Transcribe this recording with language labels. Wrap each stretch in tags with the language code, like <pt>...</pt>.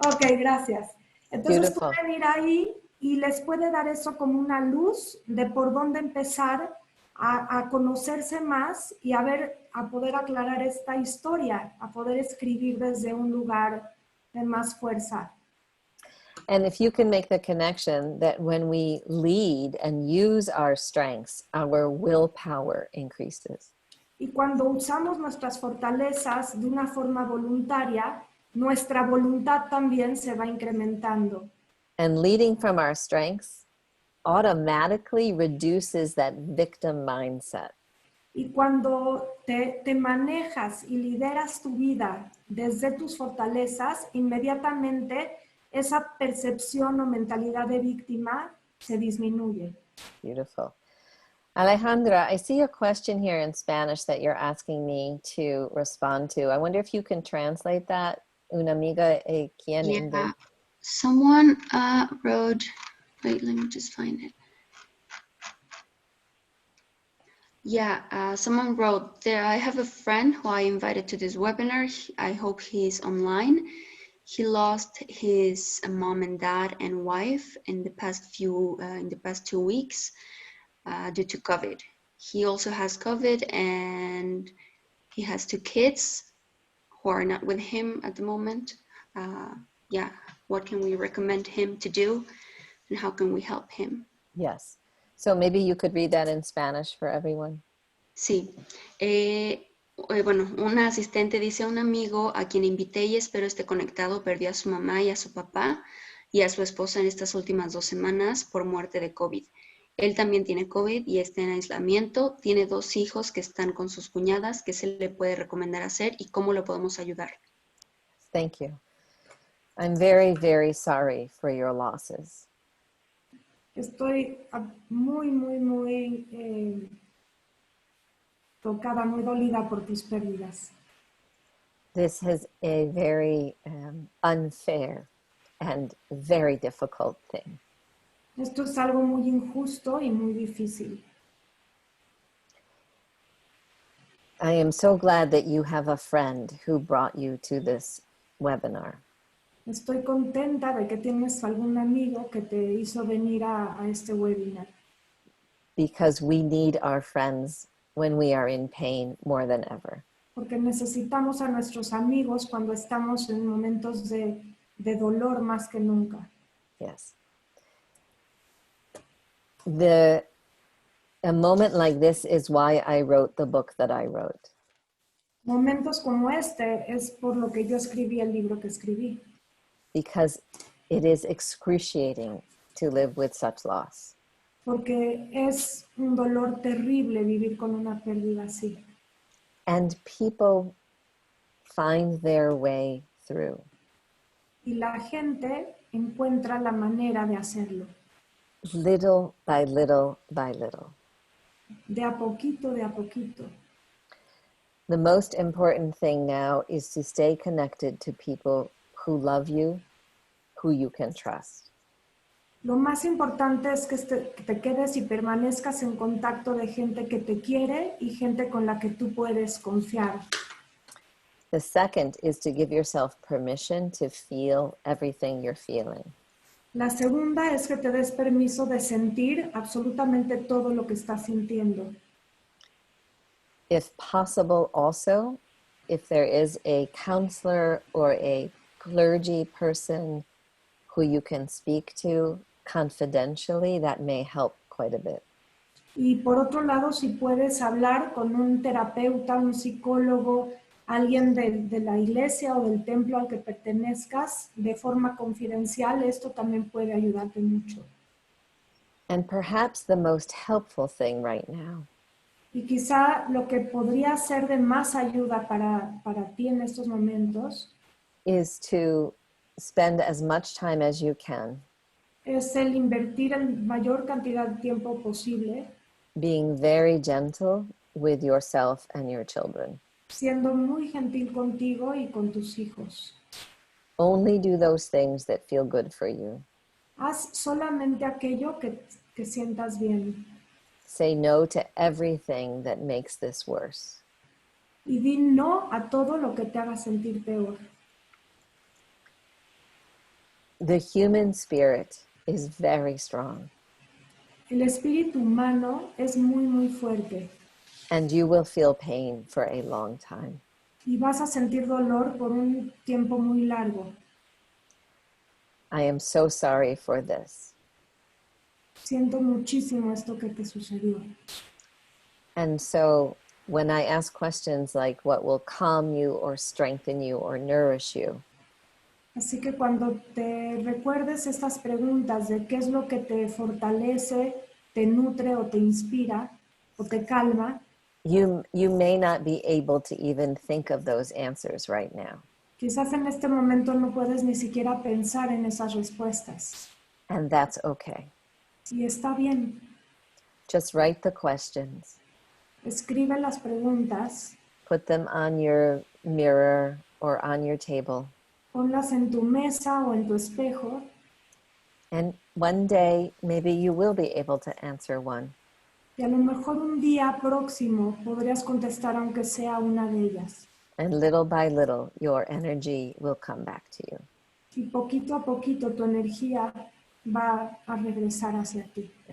<es>Ok, gracias. Entonces,</es> <en>Beautiful.</en> <es>pueden ir ahí y les puede dar eso como una luz de por dónde empezar a conocerse más y a poder aclarar esta historia, a poder escribir desde un lugar de más fuerza.</es> <en>And if you can make the connection that when we lead and use our strengths, our willpower increases.</en> <es>Y cuando usamos nuestras fortalezas de una forma voluntaria, nuestra voluntad también se va incrementando.</es> <en>And leading from our strengths automatically reduces that victim mindset.</en> <es>Y cuando te manejas y lideras tu vida desde tus fortalezas, inmediatamente esa percepción o mentalidad de víctima se disminuye.</es> <en>Beautiful. Alejandra, I see a question here in Spanish that you're asking me to respond to. I wonder if you can translate that.</en> <es>Una amiga quien</es> <en>Yeah. Someone wrote, wait, let me just find it. Yeah, someone wrote there, I have a friend who I invited to this webinar. I hope he's online. He lost his mom and dad and wife in the past 2 weeks due to COVID. He also has COVID and he has 2 kids who are not with him at the moment. Yeah, what can we recommend him to do and how can we help him? Yes. So maybe you could read that in Spanish for everyone.</en> <es>Sí. Bueno, una asistente dice a un amigo a quien invité y espero esté conectado, perdió a su mamá y a su papá y a su esposa en estas últimas 2 semanas por muerte de COVID. Él también tiene COVID y está en aislamiento. Tiene 2 hijos que están con sus cuñadas. ¿Qué se le puede recomendar hacer y cómo lo podemos ayudar?</es> <en>Thank you. I'm very, very sorry for your losses.</en> <es>Estoy muy, muy, muy tocada, muy dolida por tus pérdidas.</es> <en>This is a very unfair and very difficult thing.</en> <es>Esto es algo muy injusto y muy difícil.</es> <en>I am so glad that you have a friend who brought you to this webinar.</en> <es>Estoy contenta de que tienes algún amigo que te hizo venir a este webinar.</es> <en>Because we need our friends when we are in pain more than ever.</en> <es>Porque necesitamos a nuestros amigos cuando estamos en momentos de dolor más que nunca.</es> <en>Yes. A moment like this is why I wrote the book that I wrote.</en> <es>Momentos como este es por lo que yo escribí el libro que escribí.</es> <en>Because it is excruciating to live with such loss.</en> <es>Porque es un dolor terrible vivir con una pérdida así.</es> <en>And people find their way through.</en> <es>Y la gente encuentra la manera de hacerlo.</es> <en>Little by little by little.</en> <es>De a poquito, de a poquito.</es> <en>The most important thing now is to stay connected to people who love you, who you can trust.</en> <es>Lo más importante es que te quedes y permanezcas en contacto de gente que te quiere y gente con la que tú puedes confiar.</es> <en>The second is to give yourself permission to feel everything you're feeling.</en> <es>La segunda es que te des permiso de sentir absolutamente todo lo que estás sintiendo.</es> <en>If possible, also, if there is a counselor or a clergy person who you can speak to confidentially, that may help quite a bit.</en> <es>Y por otro lado, si puedes hablar con un terapeuta, un psicólogo, alguien de la iglesia o del templo al que pertenezcas, de forma confidencial, esto también puede ayudarte mucho.</es> <en>And perhaps the most helpful thing right now</en> <es>Y quizá lo que podría ser de más ayuda para ti en estos momentos</es> <en>is to spend as much time as you can</en> <es>es el invertir la mayor cantidad de tiempo posible,</es> <en>being very gentle with yourself and your children.</en> <es>siendo muy gentil contigo y con tus hijos.</es> <en>Only do those things that feel good for you.</en> <es>Haz solamente aquello que sientas bien.</es> <en>Say no to everything that makes this worse.</en> <es>Y di no a todo lo que te haga sentir peor.</es> <en>The human spirit is very strong,</en> <es>El espíritu humano es muy, muy fuerte</es> <en>and you will feel pain for a long time.</en> <es>y vas a sentir dolor por un tiempo muy largo.</es> <en>I am so sorry for this.</en> <es>Siento muchísimo esto que te sucedió.</es> <en>And so when I ask questions like what will calm you or strengthen you or nourish you,</en> <es>Así que cuando te recuerdes estas preguntas de qué es lo que te fortalece, te nutre o te inspira o te calma,</es> <en>you may not be able to even think of those answers right now.</en> <es>quizás en este momento no puedes ni siquiera pensar en esas respuestas.</es> <en>And that's okay.</en> <es>Y está bien.</es> <en>Just write the questions.</en> <es>Escribe las preguntas,</es> <en>Put them on your mirror or on your table.</en> <es>ponlas en tu mesa o en tu espejo.</es> <en>And one day, maybe you will be able to answer one.</en> <es>Y a lo mejor un día próximo podrías contestar aunque sea una de ellas.</es> <en>And little by little, your energy will come back to you.</en> <es>Y poquito a poquito tu energía va a regresar hacia ti.</es>